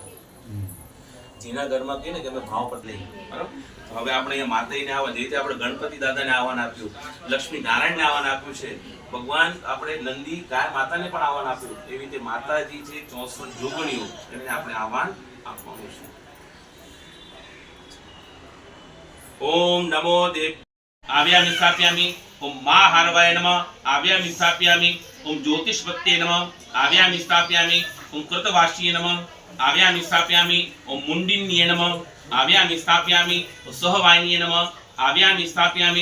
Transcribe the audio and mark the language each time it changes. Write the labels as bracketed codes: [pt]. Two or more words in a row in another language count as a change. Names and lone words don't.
[gu] જેના ઘરમાં કહીએ ને કે અમે ભાવ પર લઈએ, બરાબર. હવે આપણે અહીંયા માતાજીને આવવા, જે રીતે આપણે ગણપતિ દાદાને આહવાન આપ્યું, લક્ષ્મી નારાયણને આહવાન આપ્યું છે, ભગવાન આપણે નંદી ગાય માતાને પણ આહવાન આપ્યું. એવી રીતે માતાજી છે 64 જોગણીઓ, એને આપણે આહવાન આપવાનું છે. [sa] ओम नमो देव आव्यामि स्थापयामि। ओम महाहारवाय नमः आव्यामि स्थापयामि। ओम ज्योतिषपत्ये नमः आव्यामि स्थापयामि। ओम कृतवास्ये नमः आव्यामि स्थापयामि। ओम मुंडिन्ये नमः आव्यामि स्थापयामि। ओम सहवाहिन्ये नमः आव्यामि स्थापयामि।